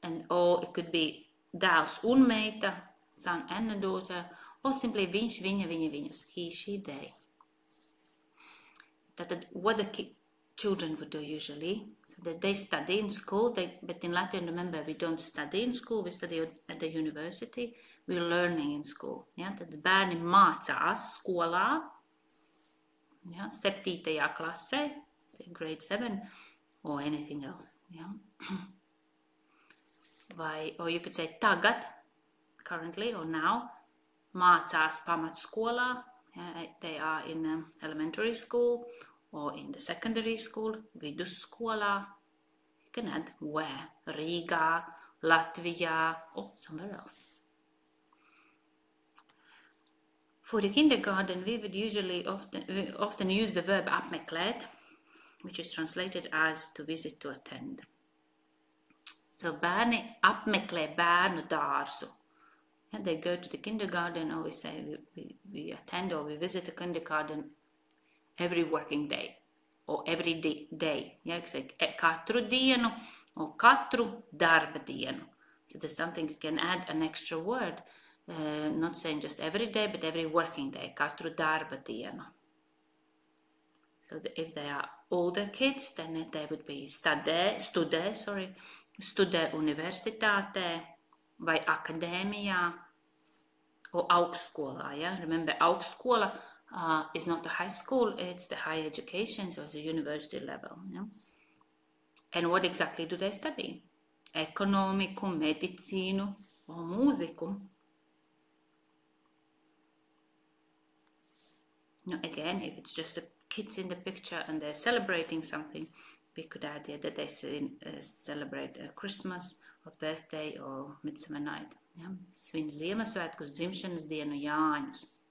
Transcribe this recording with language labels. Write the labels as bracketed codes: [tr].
[en] Or it could be [lv] dēls un meita, [en] son and a daughter, or simply [lv] viņš, viņa, viņa, viņas, [en] he, she, they. What the children would do usually, so that they study in school, but in Latvia, remember, we don't study in school, we study at the university, we're learning in school. Yeah? [lv] Tad bērni mācās skolā, [en] yeah? [lv] 7. klasē, [en] grade 7, or anything else. Yeah? Or you could say [lv] tagad, [en] currently or now, [lv] mācās pamatskolā, [en] yeah? They are in elementary school, or in the secondary school, [lv] vidusskolā. [en] You can add where, Rīgā, Latvijā, or somewhere else. For the kindergarten, we would usually often use the verb [lv] apmeklēt, [en] which is translated as to visit, to attend. So [lv] bērni apmeklē bērnu dārzu. [en] And they go to the kindergarten, or we say we attend or we visit the kindergarten every working day, or every day. Yeah, it's like [lv] katru dienu, [en] or [lv] katru darba dienu. [en] So there's something you can add an extra word, not saying just every day, but every working day, [lv] katru darba dienu. [en] So if they are older kids, then they would be [lv] studē universitātē, vai akadēmijā, [en] or [lv] augstskolā. [en] Yeah? Remember, augstskola is not a high school, it's the higher education, so it's a university level. Yeah? And what exactly do they study? [lv] Ekonomiku, medicīnu, [en] or [lv] mūziku. [en] Now again, if it's just the kids in the picture and they're celebrating something, we could add here that they celebrate Christmas, or birthday, or midsummer night. Yeah? [lv] Svin Ziemassvētkus, dzimšanas dienu, Jāņus.